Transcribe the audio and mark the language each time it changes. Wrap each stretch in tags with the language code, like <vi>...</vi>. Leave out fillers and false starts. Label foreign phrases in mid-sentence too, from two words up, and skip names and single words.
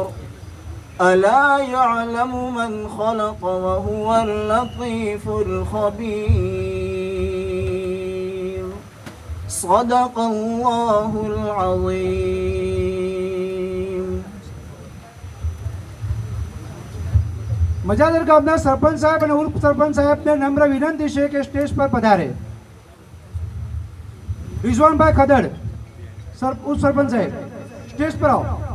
<ar>ألا يعلم من خلق وهو اللطيف الخبير. صدق الله العظيم.</ar> <gu>મજાદર ગામના સરપંચ સાહેબ અને ઉપ સરપંચ સાહેબને નમ્ર વિનંતી છે કે સ્ટેજ પર પધારે. રિઝવાનભાઈ ખદડ, ઉપ સરપંચ સાહેબ, સ્ટેજ પર આવો.</gu>